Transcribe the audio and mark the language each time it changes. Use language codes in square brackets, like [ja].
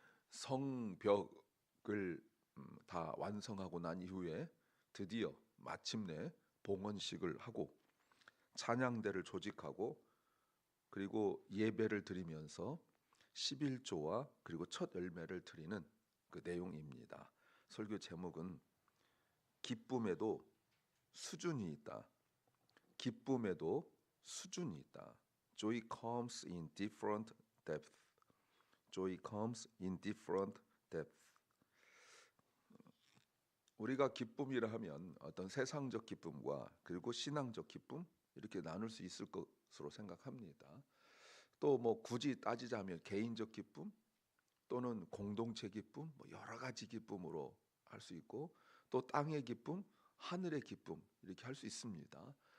[ko] 성벽을 다 완성하고 난 이후에 드디어 마침내 봉헌식을 하고 찬양대를 조직하고 그리고 예배를 드리면서 11조와 그리고 첫 열매를 드리는 그 내용입니다. 설교 제목은 기쁨에도 수준이 있다. 기쁨에도 수준이 있다. [en] Joy comes in different depth. Joy comes in different depth. [ko] 우리가 기쁨이라 하면 어떤 세상적 기쁨과 그리고 신앙적 기쁨 이렇게 나눌 수 있을 것으로 생각합니다. 또 뭐 굳이 따지자면 개인적 기쁨 또는 공동체 기쁨 뭐 여러 가지 기쁨으로 할 수 있고 또 땅의 기쁨, 하늘의 기쁨 이렇게 할 수 있습니다.